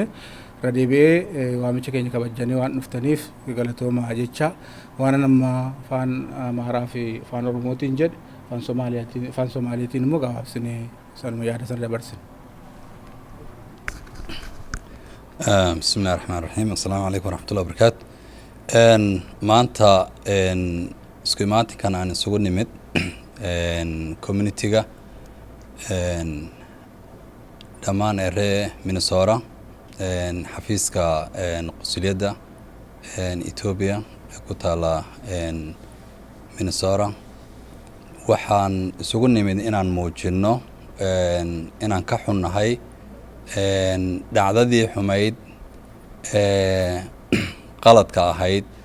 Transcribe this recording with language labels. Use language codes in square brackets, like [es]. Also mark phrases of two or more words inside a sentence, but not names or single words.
[om] Radeebi'ee waamicha keenya kabajjanii waan dhuftaniif galatoomaa jecha waan amma afaan Amaaraa fi afaan Oromootiin jedhe afaan Somaaliitiin immoo gabaabsinee sanuma yaada sana dabarsine. [ar] بسم الله الرحمن الرحيم. السلام عليكم ورحمة الله وبركاته. [so] Maanta isku imaatinkan aan isugu nimid community-ga dhammaan reer Minnesota xafiiska qunsuliyadda Ethiopia ku taala Minnesota waxaan isugu nimid inaan muujino inaan ka xunnahay dhacdadii xumayd qaladka ahayd